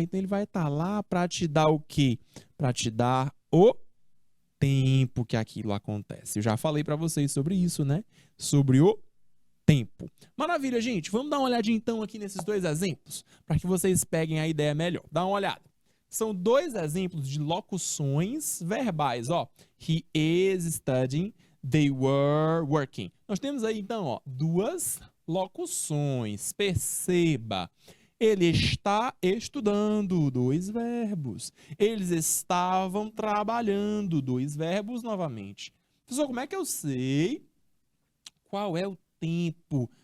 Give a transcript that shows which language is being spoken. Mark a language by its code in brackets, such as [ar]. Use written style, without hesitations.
[pt] Então, ele vai estar lá para te dar o quê? Para te dar o tempo que aquilo acontece. Eu já falei para vocês sobre isso, né? Sobre o tempo. Maravilha, gente. Vamos dar uma olhadinha então aqui nesses dois exemplos, para que vocês peguem a ideia melhor. Dá uma olhada. São dois exemplos de locuções verbais, ó. [en] He is studying, they were working. [pt] Nós temos aí então, ó, duas locuções. Perceba. Ele está estudando, dois verbos. Eles estavam trabalhando, dois verbos novamente. Professor, como é que eu sei qual é o tempo?